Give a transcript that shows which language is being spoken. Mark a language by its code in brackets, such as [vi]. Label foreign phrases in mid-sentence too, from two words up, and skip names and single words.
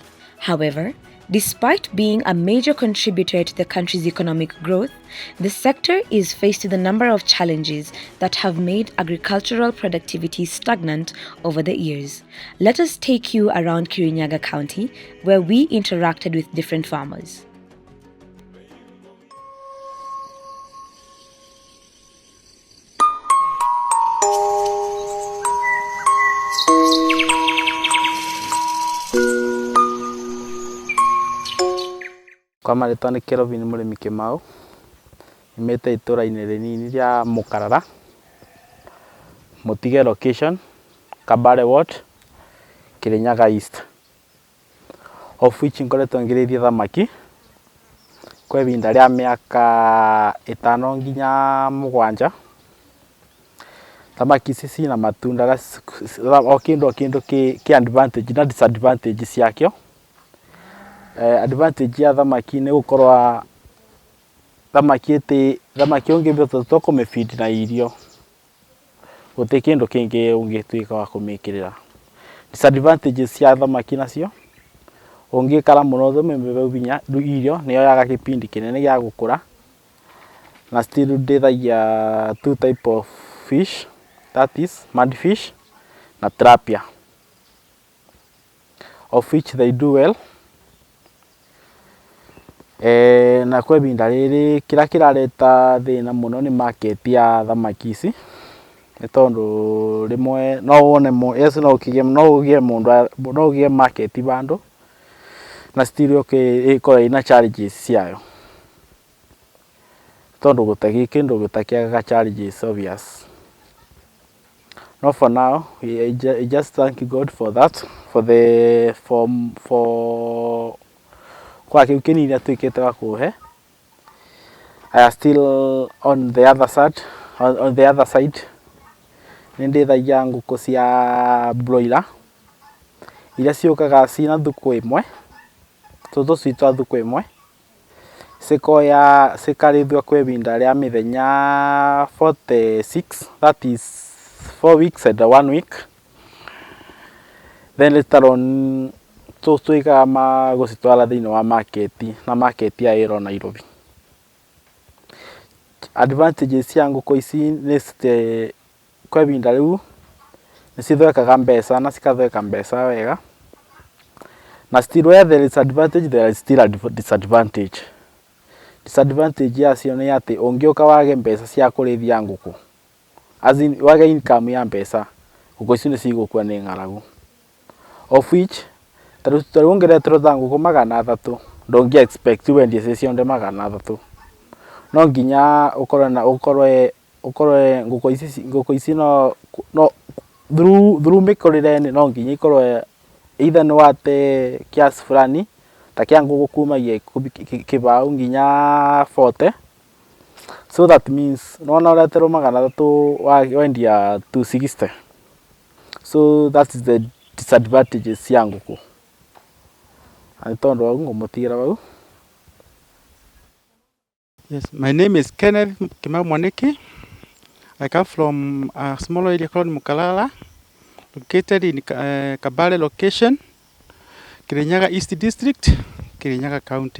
[en] However, despite being a major contributor to the country's economic growth, the sector is faced with a number of challenges that have made agricultural productivity stagnant over the years. Let us take you around Kirinyaga County, where we interacted with different farmers. [ki] Kwa marĩtwa nĩ Kelvin mũrĩmi Kĩmau, nyumĩte itũra-inĩ rĩnini rĩa Mũkarara, Mũtige location, Kabare Ward, Kirinyaga East, [en] of which [ki] ngoretwo ngĩrĩithia thamaki kwa ihinda rĩa mĩaka 5 nginya 7. Thamaki ici cina matunda o kĩndũ kĩ advantage na disadvantage ciakĩo. Advantage ya thamaki nĩ gũkorwo thamaki ũngĩhota kũmĩfeed na irio gũtirĩ kĩndũ kĩngĩ ũngĩtuĩka wa kũmĩkĩrĩra. Disadvantages cia thamaki nacio, ũngĩikara mũno ũmĩhe hinya irio nĩyoyaga kĩpindi kĩnene gĩa gũkũra, na still ndĩithagia [en] two type of fish, that is mud fish [ki] na tilapia, [en] of which they do well. [ki] Na kwa ihinda rĩrĩ kĩrĩa kĩrareta thĩna mũno nĩ market ya thamaki ici, nĩ tondũ rĩmwe no wone no ũgĩe market bandũ na still ĩkorwo ĩna challenges ciayo, tondũ gũtarĩ kĩndũ gĩtakĩagaga [en] challenges obvious. No, for now, I just thank God for that, [ki] kwa kĩu kĩnini atuĩkĩte wa kũhe. [en] I am still on the other side, [ki] nĩ ndĩithagia ngũkũ cia broiler iria ciũkaga ciĩna thuku ĩmwe, tũcui twa thuku ĩmwe, cikarĩithio kwa ihinda rĩa mĩthenya 46, [en] that is 4 weeks and 1 week. Then later on [ki] tũtuĩkaga gũcitwara thĩinĩ wa market, na market ya ĩro Nairobi. Advantages cia ngũkũ ici nĩ kwa ihinda rĩu nĩ cithondekaga mbeca na cikathondeka mbeca wega, na still [en] where there is advantage there is still a disadvantage. [ki] Disadvantage yacio nĩ atĩ ũngĩũka wage mbeca cia kũrĩithia ngũkũ, [en] as in [ki] wage income ya mbeca, ngũkũ ici nĩ cigũkua nĩ ng'aragu, [en] of which [ki] tarĩu ũngĩreterwo ngũkũ 300 ndũngĩ expect wendie ciĩ ciothe 300. No nginya ũkorwo ngũkũ ici no through mĩkũrĩre no nginya ikorwo either nĩ wate kiasi fulani ta kĩa ngũkũ kumagia kĩbao nginya 40, [en] so that means [ki] nona ũreterwo 300 wendia 260. [en] So that is the disadvantages [ki] cia ngũkũ. [en] Yes, my name is Kenneth Kimau Mwaniki. I come from a small area called Mukalala, located in Kabale location, Kirinyaga East District, Kirinyaga County.